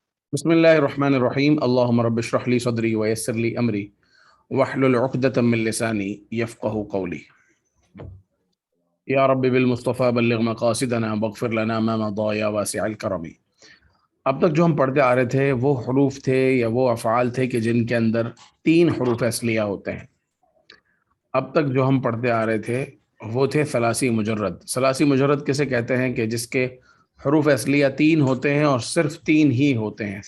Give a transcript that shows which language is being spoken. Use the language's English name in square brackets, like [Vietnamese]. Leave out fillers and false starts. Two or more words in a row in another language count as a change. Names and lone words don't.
[Arabic] بسم الله الرحمن الرحيم اللهم رب اشرح لي صدري ويسر لي أمري واحلل عقدة من لساني يفقهوا قولي. يا رب بالمصطفى بلغ مقاصدنا واغفر لنا ما مضى يا واسع الكرم. [Hindi] अब तक जो हम पढ़ते आ रहे थे वो हरूफ थे या वो अफ़आल थे कि जिनके अंदर तीन हरूफ असलिया होते हैं। अब तक जो हम पढ़ते आ रहे थे वो थे सलासी मुजर्रद। सलासी मुजर्रद किसे कहते हैं कि जिसके हरूफ असलिया तीन होते हैं और सिर्फ तीन ही होते हैं।